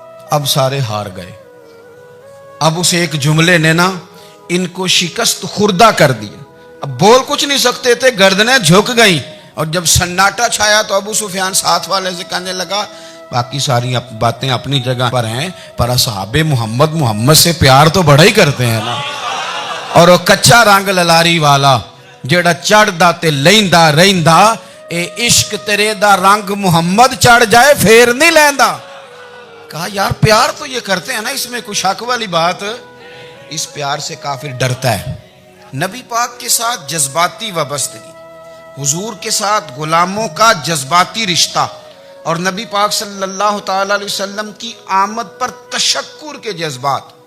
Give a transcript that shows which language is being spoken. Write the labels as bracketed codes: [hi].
[ur] اب سارے ہار گئے. اب اس ایک جملے نے نا ان کو شکست خوردہ کر دیا. اب بول کچھ نہیں سکتے تھے، گردنیں جھک گئیں. اور جب سناٹا چھایا تو ابو سفیان ساتھ والے سے کہنے لگا باقی ساری باتیں اپنی جگہ پر ہیں، پر اصحاب محمد سے پیار تو بڑا ہی کرتے ہیں نا. [pa] اور وہ کچا رنگ للاری والا جیڑا چڑھ دا تے لیندا رہندا، اے عشق تیرے دا رنگ محمد چڑھ جائے پھر نہیں لیندا. [ur] کہا یار پیار تو یہ کرتے ہیں نا، اس میں کوئی شک والی بات. اس پیار سے کافر ڈرتا ہے. نبی پاک کے ساتھ جذباتی وابستگی، حضور کے ساتھ غلاموں کا جذباتی رشتہ، اور نبی پاک صلی اللہ تعالی علیہ وسلم کی آمد پر تشکر کے جذبات.